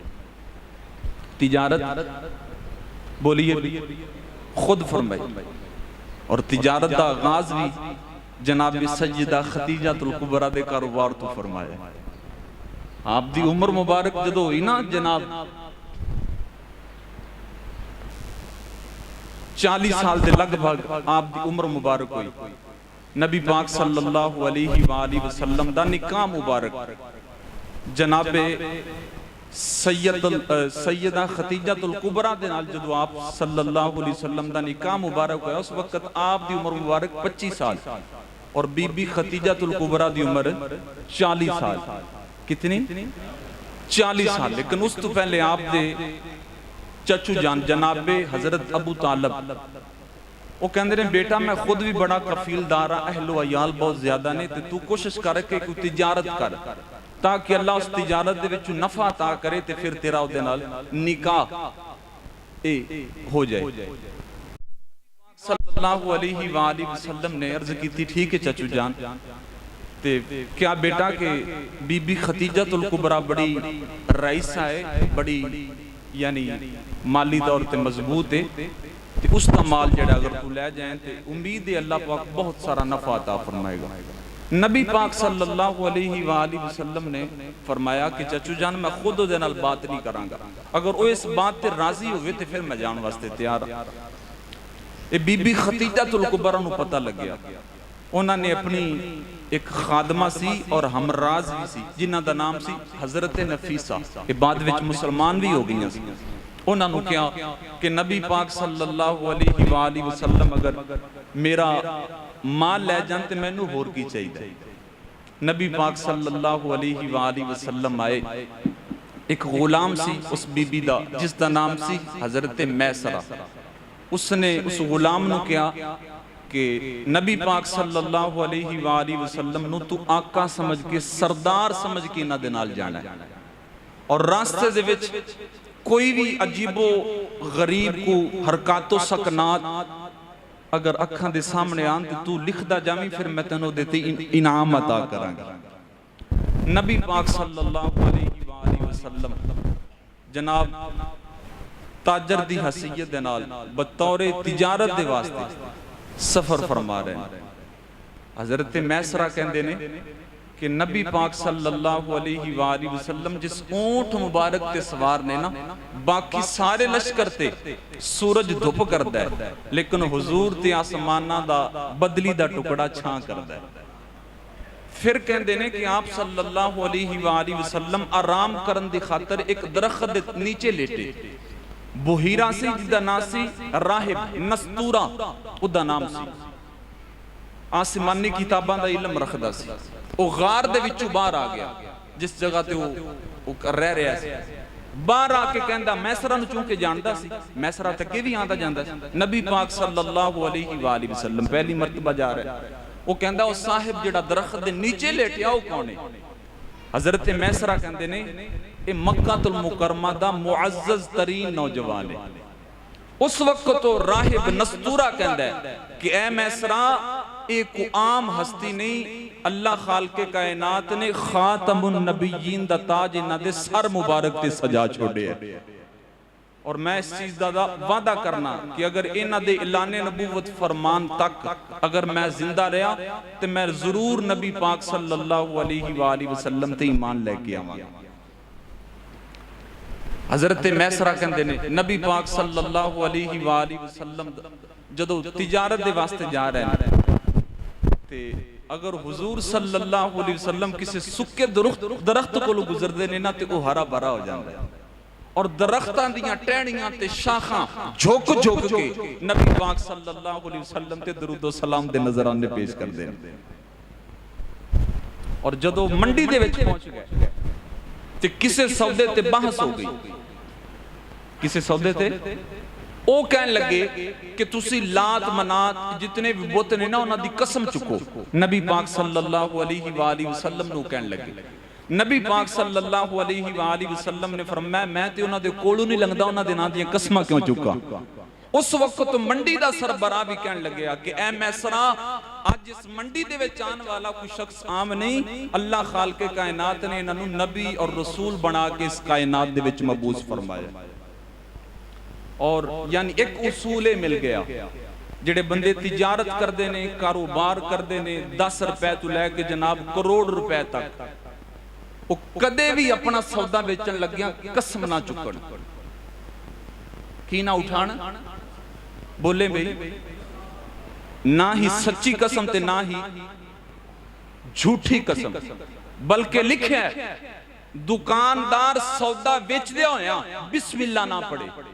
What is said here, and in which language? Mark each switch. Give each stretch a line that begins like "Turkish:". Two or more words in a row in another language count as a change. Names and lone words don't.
Punjabi: تجارت بولیے خود فرمائی، اور تجارت کا آغاز بھی جناب سیدہ خدیجۃ الکبریٰ دے کاروبار تو فرمایا. آپ دی عمر مبارک جدوں ہوئی نا جناب 40 سال کے لگ بھگ آپ دی عمر مبارک ہوئی، نبی پاک
Arabic: صلى الله عليه وسلم
Punjabi: دا نکاح مبارک جنابِ سیدہ خدیجۃ الکبریٰ دے نال جدوں آپ
Arabic: صلى الله عليه وسلم
Punjabi: دا نکاح مبارک ہویا، اس وقت آپ دی عمر مبارک 25 سال اور بی بی خدیجۃ الکبریٰ دی عمر 40 سال۔ کتنی? 40 سال۔ لیکن اس توں پہلے آپ دے چاچو جان جنابِ حضرت ابو طالب وہ کہتے ہیں بیٹا میں خود بھی بڑا کفیل دار ہاں، اہل و عیال بہت زیادہ نیں، توں کوشش کر کے کوئی تجارت کر تاکہ اللہ اس تجارت دے وچ نفع عطا کرے تے فیر تیرا اوہدے نال نکاح ہو جائے.
Arabic: صلى الله عليه وسلم
Punjabi: نے عرض کی ٹھیک ہے چاچو جان، تے کیا بیٹا کہ بی بی خدیجۃ الکبریٰ بڑی رئیسہ ہے، بڑی یعنی مالی طور تے مضبوط ہے، تے اس کا مال جیہڑا اگر توں لے جائے تو امید ہے اللہ پاک بہت سارا نفع عطا فرمائے گا. نبی پاک
Arabic: صلى الله عليه وسلم
Punjabi: نے فرمایا کہ چاچو جان میں خود اوہدے نال بات نہیں کراں گا، اگر وہ اس بات تے راضی ہووے تے فیر میں جان واسطے تیار ہاں. یہ بی بی خدیجۃ الکبریٰ نوں پتا لگ گیا، انہوں نے اپنی ایک خادمہ سی اور ہمراز بھی سی جنہاں دا نام سی حضرت نفیسہ، یہ بعد وچ مسلمان بھی ہو گئی سی. انہوں نے کہا کہ نبی پاک
Arabic: صلى الله عليه وسلم
Punjabi: اگر میرا مال لے جان تو مینوں ہور کی چاہیے. نبی پاک
Arabic: صلى الله عليه وسلم
Punjabi: آئے، ایک غلام سی اس بی بی دا جس کا نام سی حضرت میسرہ. اس نے اس غلام نوں کہا کہ نبی پاک
Arabic: صلى الله عليه وسلم
Punjabi: نوں توں آقا سمجھ کے سردار سمجھ کے انہاں دے نال جانا ہے، اور راستے دے وچ کوئی بھی عجیب و غریب کو حرکات و سکنات اگر اکھاں دے سامنے آن تو توں لکھدا جاویں، فیر میں تینوں دیتی انعام عطا کراں گا. نبی پاک
Arabic: صلى الله عليه وسلم
Punjabi: جناب تاجر دی حیثیت دے نال بطور تجارت دے واسطے سفر فرما رہے ہیں. حضرت میسرہ کہتے نیں کہ نبی پاک
Arabic: صلى الله عليه وسلم
Punjabi: جس اونٹ مبارک تے سوار نیں نا، باقی سارے لشکر تے سورج دھپ کردا ہے، لیکن حضور تے آسماناں دا بدلی دا ٹکڑا چھاں کردا ہے. فیر کہتے نیں کہ آپ
Arabic: صلى الله عليه وسلم
Punjabi: آرام کرن دی خاطر ایک درخت دے نیچے لیٹے. بحیرا سی جس دا نام سی راہب نسطورا اودا نام سی، آسمانی کتاباں دا علم رکھدا سی. وہ غار دے وچوں باہر آ گیا، جس جگہ تے وہ رہ رہا سی. باہر آکے کہندا میسرہ نوں چوں کے جاندا سی، میسرہ تک بھی آندا جاندا سی.
Urdu: نبی پاک
Arabic: صلى الله عليه وسلم
Urdu: پہلی مرتبہ جا رہا ہے.
Punjabi: وہ کہندا او صاحب جیہڑا درخت دے نیچے لیٹیا وہ کون ہے? حضرت میسرہ کہندے نیں یہ مکۃ المکرمہ دا معزز ترین نوجوان ہے. اس وقت تو راہب نسطورا کہندا ہے کہ اے میسرہ ایک عام ہستی نہیں، اللہ خالقِ کائنات نے خاتم النبیین دا تاج انہاں دے سر مبارک تے سجا چھوڑے ہے. اور میں اس چیز دا وعدہ کرنا کہ اگر انہاں دے اعلانِ نبوت فرمان تک اگر میں زندہ رہا تو میں ضرور نبی پاک
Arabic: صلى الله عليه وسلم
Punjabi: تے ایمان لیکے آواں گا. حضرت میسرہ کہندے نیں نبی پاک
Arabic: صلى الله عليه وسلم
Punjabi: جدوں تجارت دے واسطے جا رہے ہیں تے اگر حضور
Arabic: صلى الله عليه وسلم
Punjabi: کسی سکے درخت کولوں گزردے نیں نا تے وہ ہرا بھرا ہو جاتا ہے، اور درختاں دیاں ٹہنیاں تے شاخاں جھک جھک کے نبی پاک
Arabic: صلى الله عليه وسلم
Punjabi: تے درود سلام دے نذرانے پیش کردے نیں. اور جدوں منڈی دے وچ پہنچ گئے تے کسے سودے تے بحث ہو گئی. کسے سودے تے او کہن لگے کہ تسی لات منات جتنے بھی بت نیں نا انہاں دی قسم چکو. نبی پاک
Arabic: صلى الله عليه وسلم
Punjabi: نوں کہن لگے. نبی پاک
Arabic: صلى الله عليه وسلم
Punjabi: نے فرمایا میں تے انہاں دے کولوں نہیں لنگھدا، انہاں دے ناں دی قسماں کیوں چکا. اس وقت منڈی دا سربراہ بھی کہن لگے کہ اے میسرہ آج اس منڈی دے وچ آنے والا کوئی شخص عام نہیں، اللہ خالقِ کائنات نے انہاں نوں نبی اور رسول بنا کے اس کائنات دے وچ مبعوث فرمایا. اور یعنی ایک اصول مل گیا، جیہڑے بندے تجارت کرتے نیں، کاروبار کرتے نیں, कारोबार करते ने, 10 روپے تو لیکے جناب کروڑ روپے تک، وہ کدے بھی اپنا سودا بیچن لگیا قسم نا چکن، کی نا اٹھان، بولے بھائی نا ہی سچی قسم تے نا ہی جھوٹی قسم، بلکہ لکھا ہے دکاندار سودا بیچدے ہویا بسم اللہ نا پڑھے.